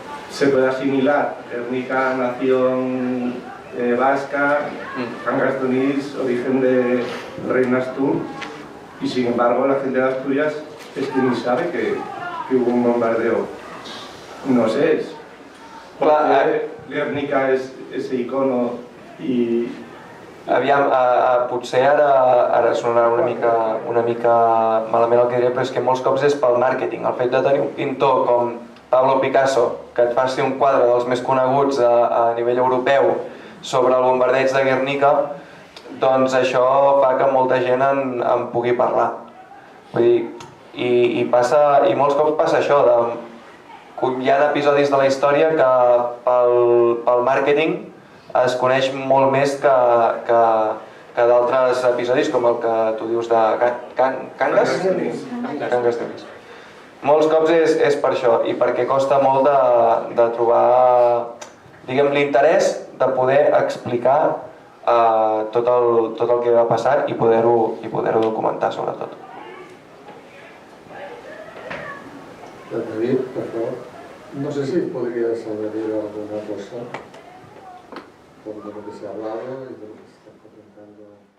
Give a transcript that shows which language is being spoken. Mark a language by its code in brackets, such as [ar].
[es] Se puede asimilar Guernica, nación vasca, Cangas-Conil, origen de Reina Astur, y sin embargo la gente de Asturias es que ni sabe que hubo un bombardeo. No sé, Porque Guernica es ese icono y... [ca] Aviam, potser ara sonarà una mica malament el que diré, però és que molts cops és pel màrqueting. El fet de tenir un pintor com Pablo Picasso, que et faci un quadre dels més coneguts a nivell europeu sobre el bombardeig de Guernica, doncs això fa que molta gent en pugui parlar. Vull dir, i molts cops passa això, hi ha episodis de la història que pel màrqueting es coneix molt més que d'altres episodis, com el que tu dius de Cangas? Cangas de Lis. Molts cops és per això, i perquè costa molt de trobar, diguem, l'interès de poder explicar tot el que va passar i poder-ho documentar, sobretot. David, per favor. [es] No sé si podries añadir alguna cosa por lo que se ha hablado y de lo que se está comentando.